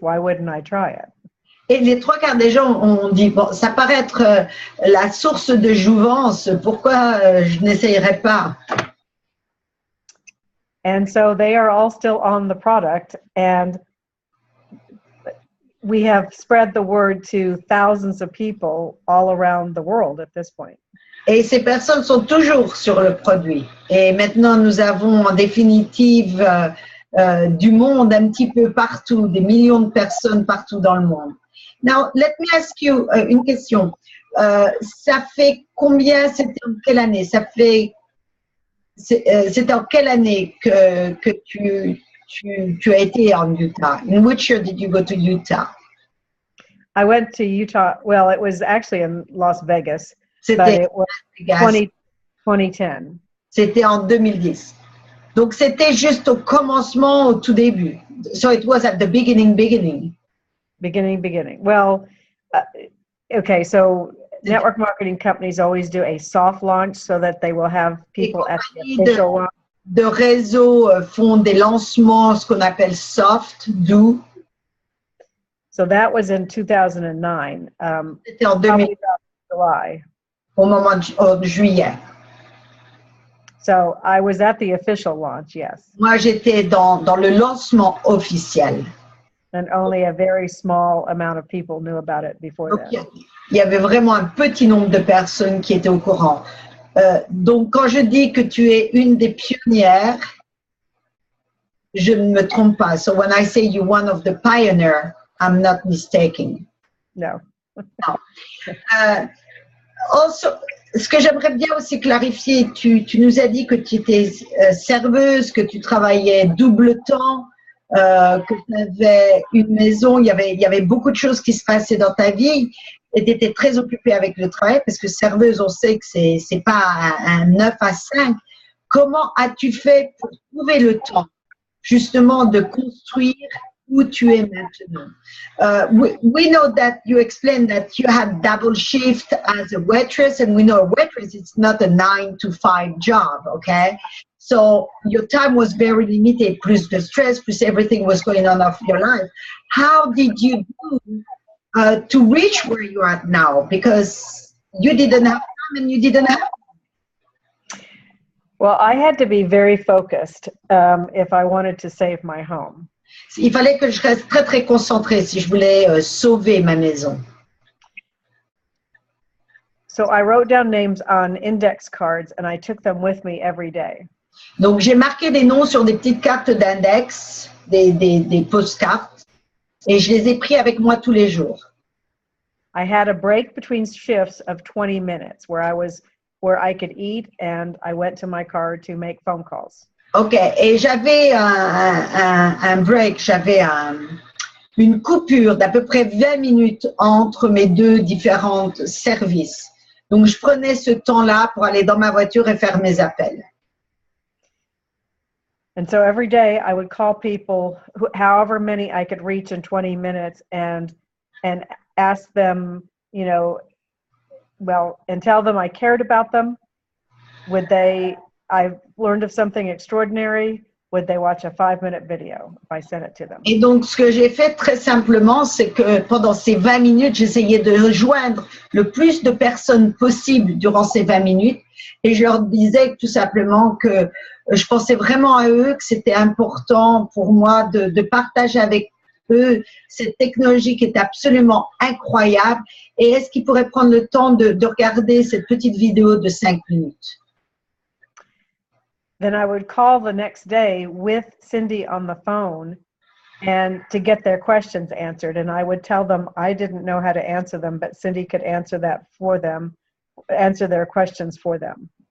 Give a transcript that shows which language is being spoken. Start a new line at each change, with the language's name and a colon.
English: Why wouldn't I try it?
French: Et les trois quarts des gens ont dit, bon, ça paraît être la source de jouvence, pourquoi je n'essayerais pas?
English: And so they are all still on the product, and we have spread the word to thousands of people all around the world at this point.
French: Et ces personnes sont toujours sur le produit. Et maintenant, nous avons en définitive du monde un petit peu partout, des millions de personnes partout dans le monde.
English: Now, let me ask you
French: une question. Ça fait combien, c'était en quelle année? C'était en quelle année que tu as été en Utah?
English: In which year did you go to Utah? I went to Utah, well, it was actually in Las Vegas, but
French: C'était
English: it was 2010.
French: C'était en 2010. Donc, c'était juste au commencement, au tout début.
English: So it was at the beginning. Beginning. Well, okay, so network marketing companies always do a soft launch so that they will have people at the official launch.
French: De réseaux font des lancements, ce qu'on appelle soft, doux.
English: So that was in 2009.
French: C'était en 2000,
English: July.
French: au moment de juillet.
English: So I was at the official launch, yes.
French: Moi, j'étais dans le lancement officiel.
English: And only a very small amount of people knew about it before
French: Donc,
English: that.
French: il y avait vraiment un petit nombre de personnes qui étaient au courant. Donc, quand je dis que tu es une des pionnières, je ne me trompe pas.
English: So when I say you're one of the pioneers, I'm not mistaken. No. No.
French: Also, ce que j'aimerais bien aussi clarifier, tu nous as dit que tu étais serveuse, que tu travaillais double temps, que tu avais une maison, il y avait beaucoup de choses qui se passaient dans ta vie et tu étais très occupée avec le travail parce que serveuse, on sait que c'est pas un 9 à 5. Comment as-tu fait pour trouver le temps justement de construire où tu es maintenant?
English: We know that you explained that you had double shift as a waitress, and we know a waitress it's not a 9 to 5 job, okay? So your time was very limited, plus the stress, plus everything was going on of your life. How did you do to reach where you are now? Because you didn't have time and you didn't have. Well, I had to be very focused if I wanted to save my home.
French: Il fallait que je reste très très concentrée si je voulais sauver ma maison.
English: So I wrote down names on index cards and I took them with me every day.
French: Donc j'ai marqué des noms sur des petites cartes d'index, des postcards, et je les ai pris avec moi tous les jours.
English: I had a break between shifts of 20 minutes where I could eat and I went to my car to make phone calls.
French: Ok, et j'avais un break, j'avais une coupure d'à peu près 20 minutes entre mes deux différents services. Donc, je prenais ce temps-là pour aller dans ma voiture et faire mes appels.
English: And so every day I would call people, however many I could reach in 20 minutes and ask them, you know, well, and tell them I cared about them. I learned of something extraordinary. Would they watch a 5-minute video if I sent it to them?
French: Et donc, ce que j'ai fait très simplement, c'est que pendant ces 20 minutes, j'essayais de rejoindre le plus de personnes possible durant ces 20 minutes. Et je leur disais tout simplement que je pensais vraiment à eux, que c'était important pour moi de partager avec eux cette technologie qui est absolument incroyable. Et est-ce qu'ils pourraient prendre le temps de regarder cette petite vidéo de 5 minutes?
English: Then I would call the next day with Cindy on the phone and to get their questions answered. And I would tell them I didn't know how to answer them, but Cindy could answer that for them, answer their questions for them.